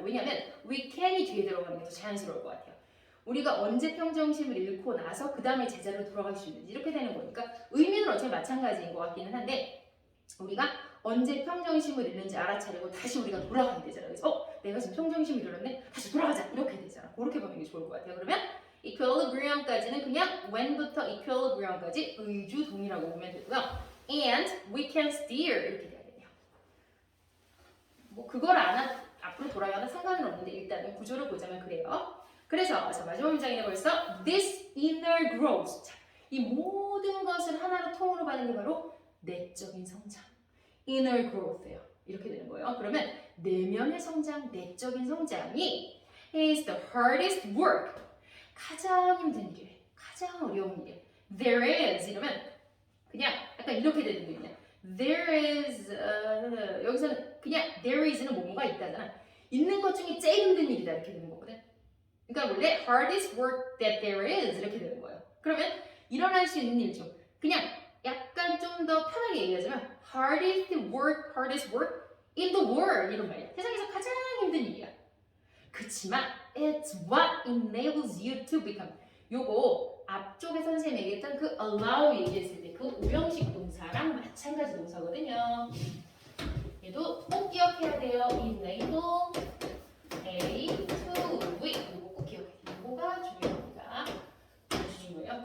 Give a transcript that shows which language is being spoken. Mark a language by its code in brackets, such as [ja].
[ko] 왜냐하면 we can이 뒤에 들어가는 게 더 자연스러울 것 같아요. 우리가 언제 평정심을 잃고 나서 그 다음에 제자리로 돌아갈 수 있는지 이렇게 되는 거니까 의미는 어차피 마찬가지인 것 같기는 한데 우리가 언제 평정심을 잃는지 알아차리고 다시 우리가 돌아가게 되잖아. 그래서 내가 지금 평정심을 잃었네? 다시 돌아가자. 이렇게 되잖아. 그렇게 보는 게 좋을 것 같아요. 그러면 equilibrium까지는 그냥 when부터 equilibrium까지 의주 동이라고 보면 되고요. [en] and we can steer [ko] 이렇게 돼야 되네요. 뭐 그걸 앞으로 돌아가도 상관은 없는데 일단은 구조를 보자면 그래요. 그래서 마지막 문장이네 벌써 [en] this inner growth. [ko] 자, 이 모든 것을 하나로 통으로 받는 게 바로 내적인 성장. inner growth예요. 이렇게 되는 거예요. 그러면 내면의 성장, 내적인 성장이 [en] is the hardest work. [ko] 가장 힘든 일, 가장 어려운 일. [en] There is [ko] 이러면 그냥 약간 이렇게 되는 게 그냥 there is 여기서는 그냥 there is는 뭐뭐가 있다잖아. 있는 것 중에 제일 힘든 일이다 이렇게 되는 거거든. 그러니까 원래 [en] hardest work that there is [ko] 이렇게 되는 거예요. 그러면 일어날 수 있는 일 중 그냥 약간 좀 더 편하게 얘기하자면 [en] hardest work in the world [ko] 이런 말이야. 세상에서 가장 힘든 일이야. 그치만 [en] it's what enables you to become. [ko] 요거 앞쪽에 선생님이 얘기했던 그 allow 얘기했을 때 그 오형식 동사랑 마찬가지 동사거든요. 얘도 꼭 기억해야 돼요. [en] enable A to V. [ko] 요거 꼭 기억해야 돼요. 요거가 중요합니다. 아주 중요해요.